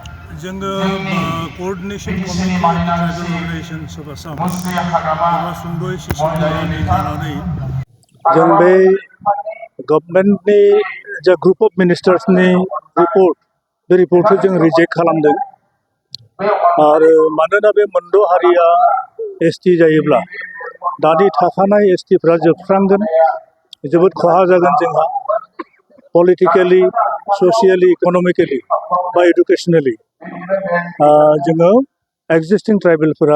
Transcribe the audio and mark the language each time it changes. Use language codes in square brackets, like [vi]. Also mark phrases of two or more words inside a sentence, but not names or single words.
[brx] जोङो [en] coordination committee of the tribal relations of Assam [brx] एबा सुंद'यै सिसिटिनि जानानै जों बे गभर्नमेन्टनि जा [en] group of ministers [brx] रिपर्ट बे रिपर्टखौ जों रिजेक्ट खालामदों आरो मानोना बे मोनद' हारिया एसटि जायोब्ला दानि थाखानाय एसटिफ्रा जोबस्रांगोन जोबोद खहा जागोन जोंहा [en] politically socially economically [brx] बा एडुकेसनेलि जोङो [en] existing tribal